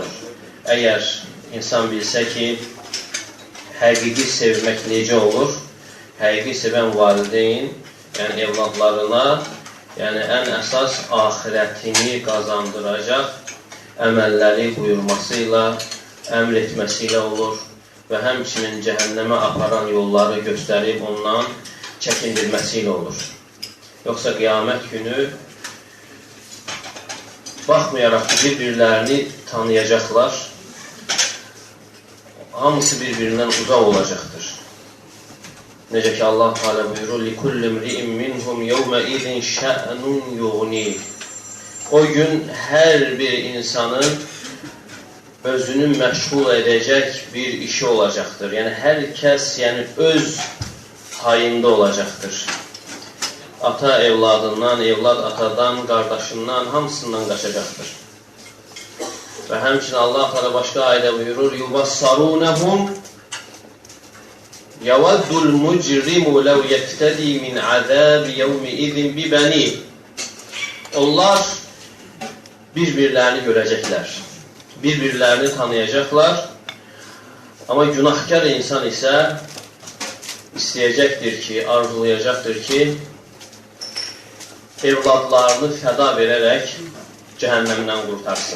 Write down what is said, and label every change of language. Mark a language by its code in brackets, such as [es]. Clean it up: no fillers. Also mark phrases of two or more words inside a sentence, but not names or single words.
[az] Əgər insan bilsə ki, həqiqi sevmək necə olur, həqiqi sevən valideyn, evladlarına ən əsas axirətini qazandıracaq əməlləri buyurmasıyla, əmr etməsilə olur və həmçinin cəhənnəmə aparan yolları göstərib ondan çəkindirməsilə olur. Yoxsa qiyamət günü baxmayaraq ki, bir-birlərini tanıyacaqlar, hamısı bir-birindən uzaq olacaqdır. Necə ki, Allah Teala buyurur, [ar] لِكُلِّ مْرِئٍ مِّنْهُمْ يَوْمَئِذٍ شَأْنٌ يُغْنِيهِ. [az] O gün hər bir insanın özünü məşğul edəcək bir işi olacaqdır. Hər kəs öz hayında olacaqdır. Ata evladından, evlad atadan, qardaşından, hamısından qaçacaqdır. Və həmçinin Allah Teala başqa ayədə buyurur, [ar] يُبَصَّرُونَهُمْ يَوَدُّ الْمُجْرِمُ لَوْ يَفْتَدِي مِنْ عَذَابِ يَوْمِئِذٍ بِبَنِيهِ. [az] Onlar bir-birlərini görəcəklər, bir-birlərini tanıyacaqlar. Amma günahkar insan isə istəyəcəkdir ki, arzulayacaqdır ki, evladlarını fəda verərək cəhənnəmdən qurtarsın.